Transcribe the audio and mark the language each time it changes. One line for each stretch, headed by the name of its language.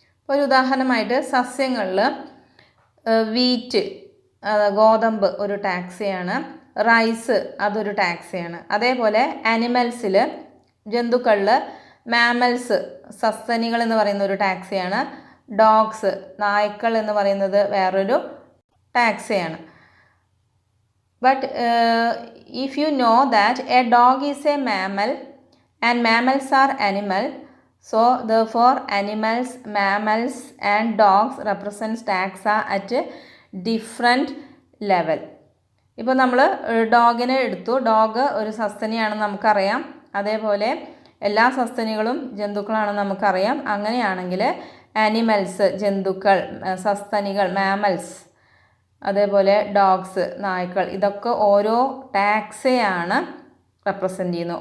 Malayalam: ഒരു ഉദാഹരണമായിട്ട് സസ്യങ്ങളിൽ വീറ്റ്, ഗോതമ്പ് ഒരു ടാക്സയാണ്. റൈസ് അതൊരു ടാക്സയാണ്. അതേപോലെ ആനിമൽസിൽ, ജന്തുക്കളിൽ മാമൽസ്, സസ്തനികൾ എന്ന് പറയുന്ന ഒരു ടാക്സയാണ്. ഡോഗ്സ്, നായ്ക്കൾ എന്ന് പറയുന്നത് വേറൊരു ടാക്സയാണ്.
English: But if you know that a dog is a mammal and mammals are animal, so therefore animals, mammals and dogs represents taxa at a different level.
Malayalam: ഇപ്പോൾ നമ്മൾ ഡോഗിനെ എടുത്തു. ഡോഗ് ഒരു സസ്തനിയാണെന്ന് നമുക്കറിയാം. അതേപോലെ എല്ലാ സസ്തനികളും ജന്തുക്കളാണെന്ന് നമുക്കറിയാം. അങ്ങനെയാണെങ്കിൽ ആനിമൽസ്, ജന്തുക്കൾ, സസ്തനികൾ, മാമൽസ്, അതേപോലെ ഡോഗ്സ്, നായ്ക്കൾ, ഇതൊക്കെ ഓരോ ടാക്സയാണ് റെപ്രസെൻ്റ് ചെയ്യുന്നത്.